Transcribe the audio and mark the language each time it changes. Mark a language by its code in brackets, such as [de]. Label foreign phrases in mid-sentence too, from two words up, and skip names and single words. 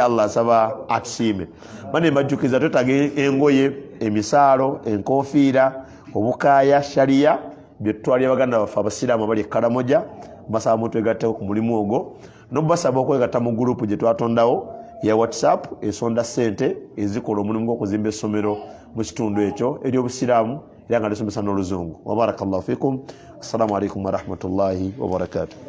[lg] Allah asaba atusiime bane mbajjukiza twetaga engoye emisaalo enkofiira obukaaya shariya bye tutwalya baganda baffe abasiraamu abali ekkalamoja basaba mutwegatteko ku mulimu ogwo n'obasaba okwegatta mu gurupu gye twatondawo ya WhatsApp esonda ssente ezikola omulimu gw'okuzimba essomero mu kitundu ekyo ery'obusiraamu era nga lisomesa n'oluzungu. [ar] وبارك الله فيكم. السلام عليكم ورحمة الله وبركاته.